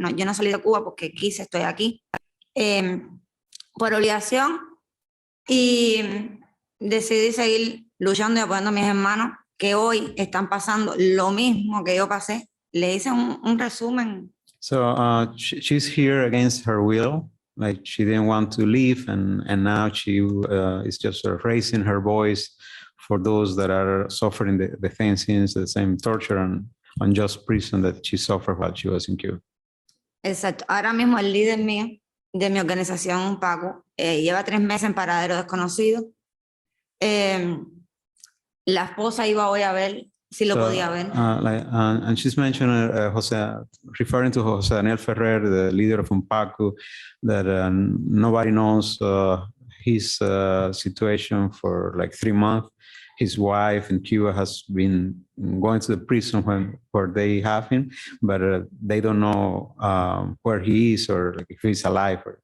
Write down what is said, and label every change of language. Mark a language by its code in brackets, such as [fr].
[es] No, yo no salí de Cuba porque quise, estoy aquí. Por obligación, y decidí seguir luchando y apoyando a mis hermanos que hoy están pasando lo mismo que yo pasé. Le hice un resumen. [en] So she's here against her will. Like she didn't want to leave, and now she is just raising her voice for those that are suffering the same sins, the same torture and unjust prison that she suffered while she was in Cuba. [es] Exacto. Ahora mismo el líder mío de mi organización, Paco, lleva 3 meses en paradero desconocido. La esposa iba hoy a ver si lo podía ver. [en] And she's mentioned referring to José Daniel Ferrer, the leader of UNPACU, that nobody knows his situation for like 3 months. His wife in Cuba has been going to the prison where they have him, but they don't know where he is or like, if he's alive.